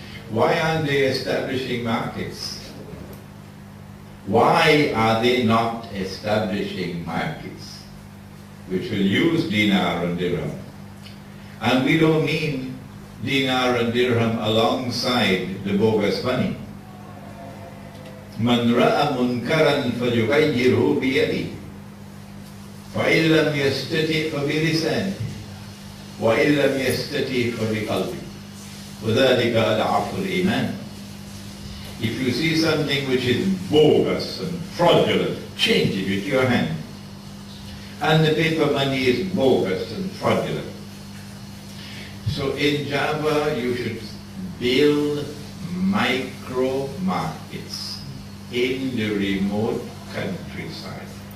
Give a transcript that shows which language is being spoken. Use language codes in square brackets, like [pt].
[en] Why aren't they establishing markets? Why are they not establishing markets which will use dinar and dirham? And we don't mean dinar and dirham alongside the bogus money. [ar] من رأى منكرا فليغيره بيده فإن لم يستطع فبلسانه وإن لم يستطع فبقلبه وذلك أضعف الإيمان. [en] If you see something which is bogus and fraudulent, change it with your hand. And the paper money is bogus and fraudulent. So in Java you should build micro markets in the remote countryside.